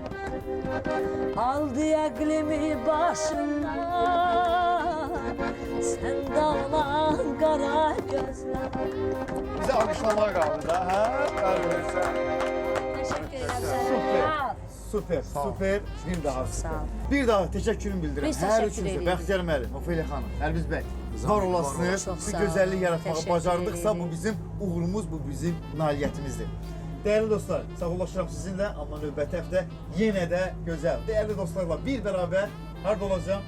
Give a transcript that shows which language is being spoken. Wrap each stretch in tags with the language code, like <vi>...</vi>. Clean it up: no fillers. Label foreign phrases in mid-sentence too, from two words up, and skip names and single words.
<tr>Aldı aklımı başımdan, sende olan kara gözler.</tr> <az>Bizə alqışlamaq qaldı da, hə?</az> <tr>Teşekkür ederim. Süper, süper. Bir daha</tr> <az>Sağ ol. Bir daha təşəkkürümü bildirirəm. Biz Hər təşəkkür üçünüzə, edirik. Bəxtiyar müəllim, Ofeliya xanım, Əlbiz bəy. Var olasınız. Çox Bu sağ ol. gözəllik yaratmağı Təşəkkür bacardıq,sa bu edirik. bizim uğurumuz, bu bizim nailiyyətimizdir. Dəyərli dostlar, sağollaşıram sizinlə, amma növbəti həftə yenə də gözəl. Dəyərli dostlarla bir bərabər harda olacağam?</az>